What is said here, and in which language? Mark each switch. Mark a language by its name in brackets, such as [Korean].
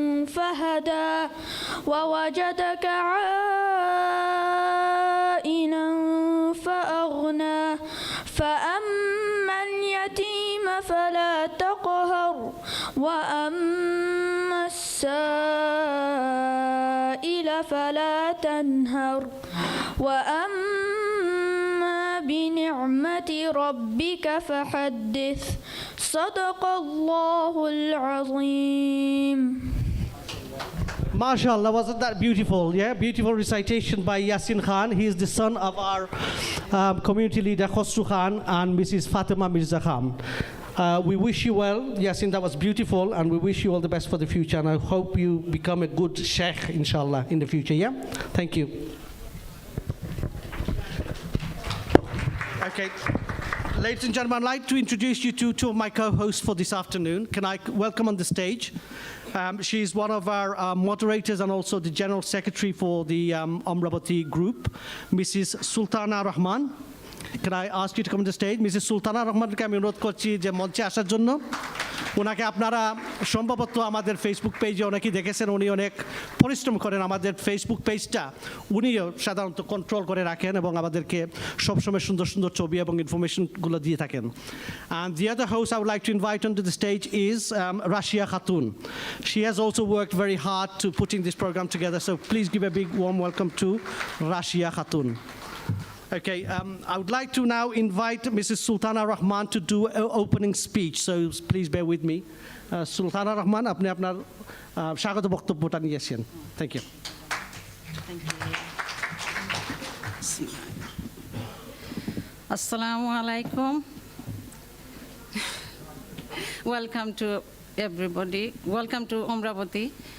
[Arabic] فهدى ووجدك عائلا فأغنى فأما اليتيم فلا تقهر وأما السائل فلا تنهر وأما بنعمة ربك فحدث صدق الله العظيم. [English] MashaAllah, wasn't that beautiful? Yeah, beautiful recitation by Yasin Khan. He is the son of our community leader Khosru Khan and Mrs. Fatima Mirza Khan. We wish you well, Yasin. That was beautiful, and we wish you all the best for the future. And I hope you become a good sheikh, inshallah, in the future. Yeah, thank you. Okay. Ladies and gentlemen, I'd like to introduce you to two of my co-hosts for this afternoon. Can I welcome on the stage? She's one of our moderators and also the General Secretary for the Omoraboti group, Mrs. Sultana Rahman. Can I ask you to come on the stage? Mrs. [Bangla] Sultana Rahmanকে আমি অনুরোধ করছি যে মঞ্চে আসার জন্য। ওনাকে আপনারা সম্ভবত আমাদের ফেসবুক পেজে অনেকেই দেখেছেন, উনি অনেক পরিশ্রম করেন আমাদের ফেসবুক পেজটা উনিও সাধারণত কন্ট্রোল করে রাখেন এবং আমাদেরকে সবসময় সুন্দর সুন্দর ছবি এবং ইনফরমেশনগুলো দিয়ে থাকেন। [English] And the other host I would like to invite onto the stage is Rashia Khatun. She has also worked very hard to putting this program together, so please give a big warm welcome to Rashia Khatun. Okay, I would like to now invite Mrs. Sultana Rahman to do an opening speech, so please bear with me. [Bangla] Sultana Rahman, আপনি আপনার স্বাগত বক্তব্যটা নিয়ে আসেন. [English] Thank you. Thank you. Assalamu alaikum. Welcome to everybody. Welcome to Omoraboti.